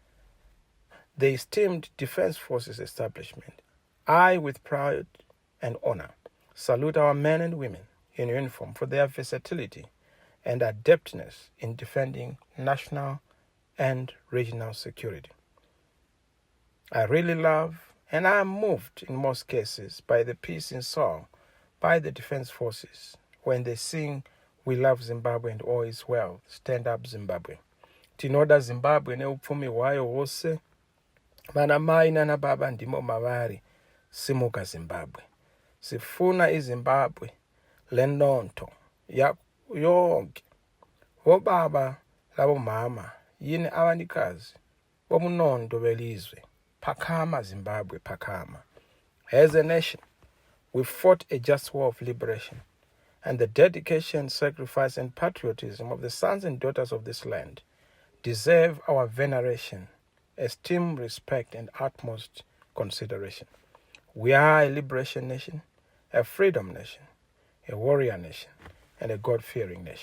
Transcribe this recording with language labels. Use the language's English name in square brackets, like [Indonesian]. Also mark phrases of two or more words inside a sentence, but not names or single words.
[English] The esteemed Defense Forces establishment, I, with pride and honor, salute our men and women in uniform for their versatility and adeptness in defending national and regional security. I really love and I am moved in most cases by the peace in song by the Defense Forces when they sing, "We love Zimbabwe and all is well, stand up Zimbabwe." [Shona] Tinoda Zimbabwe neupfumi wayo wose, vana mai nana baba ndimo mavari, simuka Zimbabwe. [North Ndebele] Sifuna iZimbabwe lenonto yonke. Obaba labo mama, yini abanikazi, bomunondo belizwe. Phakama Zimbabwe, phakama. [English] As a nation, we fought a just war of liberation, and the dedication, sacrifice, and patriotism of the sons and daughters of this land deserve our veneration, esteem, respect, and utmost consideration. We are a liberation nation, a freedom nation, a warrior nation, and a God-fearing nation.